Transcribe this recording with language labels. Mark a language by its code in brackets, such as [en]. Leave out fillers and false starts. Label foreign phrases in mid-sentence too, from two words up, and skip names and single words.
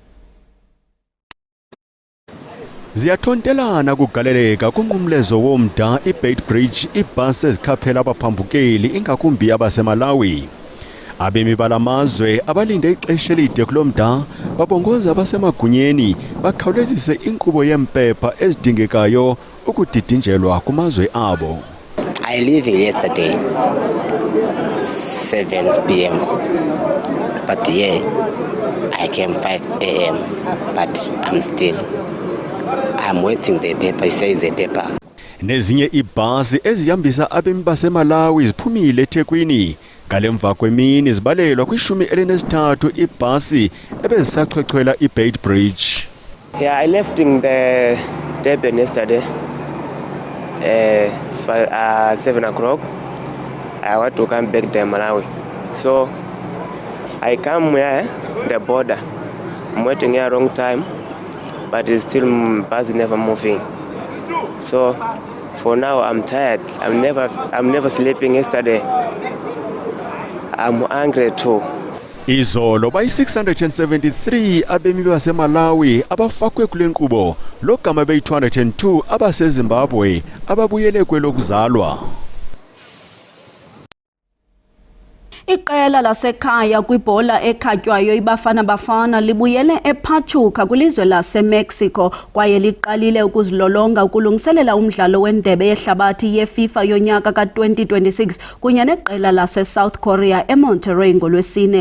[xh] Ziyathontelana kugaleleka kunqumlezo womda iBeitbridge ibhasi ezikhaphela abaphambukeli ingakumbi abaseMalawi. Abemi balamazwe abalinde ixesha elide kulomda babongoza abasemagunyeni bakhawulezise inkqubo yempepha ezidingekayo ukudidinjelwa kumazwe abo. [en] I leave yesterday 7 p.m. but yeah, I came 5 a.m. but I'm waiting the paper. It says the paper. [xh] Nezinye ibhasi ezihambisa abemi baseMalawi ziphumile eThekwini ngalemva kwemini zibalelwa kwi-13 ibhasi ebezisachwechwela iBeitbridge. [en] Yeah, I left in the Durban yesterday. 7 o'clock. I want to come back to Malawi. So I come here, the border. I'm waiting here a long time, but it's still bus never moving. So for now I'm tired. I'm never sleeping yesterday. I'm angry too. [xh] Izolo bayi-673 abemi baseMalawi abafakwe kule nkqubo logama beyi-202 abaseZimbabwe ababuyele kwelokuzalwa. Iqela lasekhaya kwibhola ekhatywayo iBafana Bafana libuyele ePachuca kwilizwe laseMexico kwaye liqalile ukuzilolonga ukulungiselela umdlalo wendebe yehlabathi yeFIFA yonyaka ka-2026 kunye neqela laseSouth Korea eMonterrey ngolwesine.